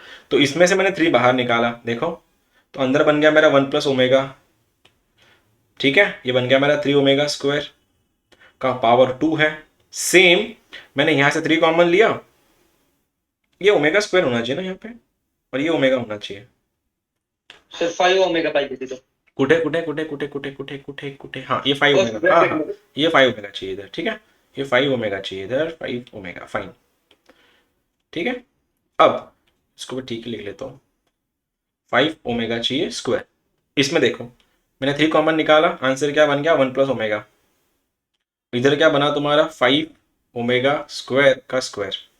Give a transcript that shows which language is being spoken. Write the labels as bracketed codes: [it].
[hi] तो इसमें से मैंने 3 बाहर निकाला, देखो तो अंदर बन गया मेरा 1+ω। ठीक है, ये बन गया मेरा 3ω² का पावर 2 है। सेम मैंने यहां से 3 कॉमन लिया, ये ω² होना चाहिए ना यहाँ पे, और ये ओमेगा होना चाहिए। [mr] सर 5ω पाहिजे तिथं। कुठे कुठे कुठे कुठे [hi] कुठे कुठे कुठे कुठे, हाँ ये 5ω, हाँ हाँ ये 5ω चाहिए इधर। ठीक है, ये 5ω चाहिए इधर, 5ω, फाइन। ठीक है, अब इसको भी ठीक ही लिख लेता हूँ, 5ω चाहिए स्क्वायर। इसमें देखो मैंने 3 कॉमन निकाला, आंसर क्या बन गया? 1+ω। इधर क्या बना तुम्हारा? 5ω² का स्क्वायर।